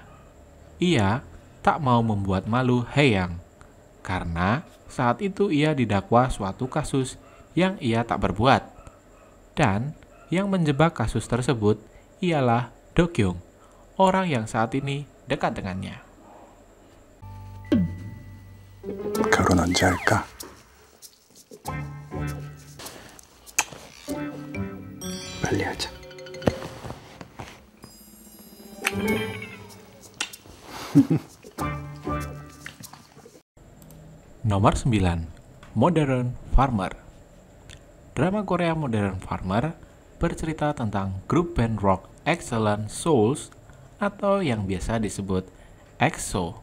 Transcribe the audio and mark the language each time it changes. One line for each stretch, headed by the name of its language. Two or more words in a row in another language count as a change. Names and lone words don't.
Indonesian: Ia tak mau membuat malu Hae-yang, karena saat itu ia didakwa suatu kasus yang ia tak berbuat. Dan yang menjebak kasus tersebut ialah Do-kyung, orang yang saat ini dekat dengannya.
Korean: 결혼 언제 할까? 빨리 하자.
Indonesian: Nomor 9, Modern Farmer. Drama Korea Modern Farmer bercerita tentang grup band rock Excellent Souls atau yang biasa disebut EXO.